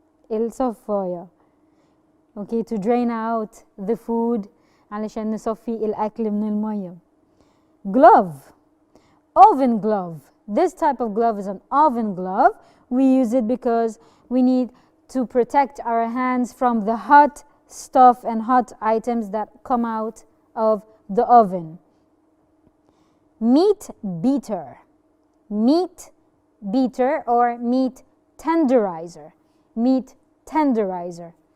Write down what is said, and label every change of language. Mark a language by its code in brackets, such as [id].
[en] الصفاية. Okay, to drain out the food [ar] علشان نصفي الأكل من المية. [en] glove, oven glove. This type of glove is an oven glove. We use it because we need to protect our hands from the hot stuff and hot items that come out of the oven. meat beater, meat beater or meat tenderizer, meat tenderizer.